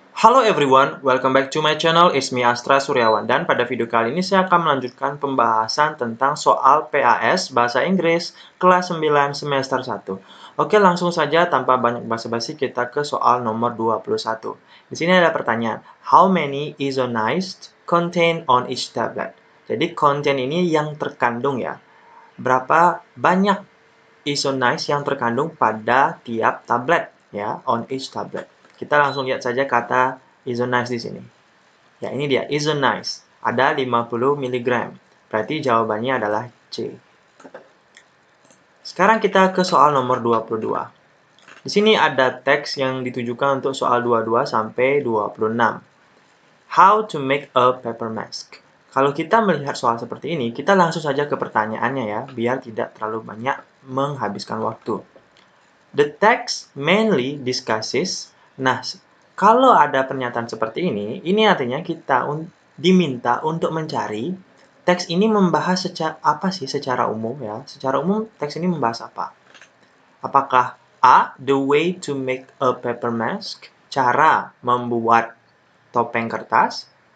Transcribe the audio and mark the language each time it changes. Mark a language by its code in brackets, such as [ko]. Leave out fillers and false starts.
[en] Halo everyone, welcome back to my channel. It's me [id] Astra Suryawan, dan pada video kali ini saya akan melanjutkan pembahasan tentang soal PAS Bahasa Inggris kelas 9 semester 1. Oke, langsung saja tanpa banyak basa-basi kita ke soal nomor 21. Di sini ada pertanyaan, [en] how many isoniazid contain on each tablet? [id] Jadi contain ini yang terkandung ya. Berapa banyak isoniazid yang terkandung pada tiap tablet ya, [en] on each tablet. [id] Kita langsung lihat saja kata isoniazid di sini. Ya, ini dia isoniazid. Ada 50 mg. Berarti jawabannya adalah C. Sekarang kita ke soal nomor 22. Di sini ada teks yang ditujukan untuk soal 22 sampai 26. [en] How to make a paper mask. [id] Kalau kita melihat soal seperti ini, kita langsung saja ke pertanyaannya ya, biar tidak terlalu banyak menghabiskan waktu. [en] The text mainly discusses. [id] Nah, kalau ada pernyataan seperti ini artinya kita diminta untuk mencari teks ini membahas secara umum ya. Secara umum teks ini membahas apa? Apakah [en] A. The way to make a paper mask, [id] cara membuat topeng kertas.